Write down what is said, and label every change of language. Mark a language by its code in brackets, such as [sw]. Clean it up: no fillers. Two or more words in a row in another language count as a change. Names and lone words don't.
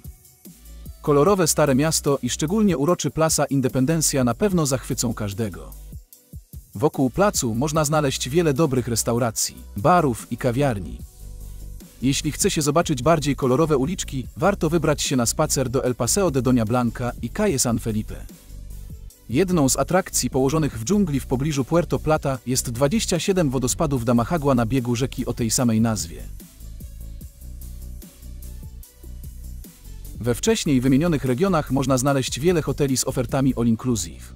[pl] Kolorowe Stare Miasto i szczególnie uroczy Plaza Independencia na pewno zachwycą każdego. Wokół placu można znaleźć wiele dobrych restauracji, barów i kawiarni. Jeśli chce się zobaczyć bardziej kolorowe uliczki, warto wybrać się na spacer do El Paseo de Doña Blanca i Calle San Felipe. Jedną z atrakcji położonych w dżungli w pobliżu Puerto Plata jest 27 wodospadów Damahagua na biegu rzeki o tej samej nazwie. We wcześniej wymienionych regionach można znaleźć wiele hoteli z ofertami [en] all inclusive.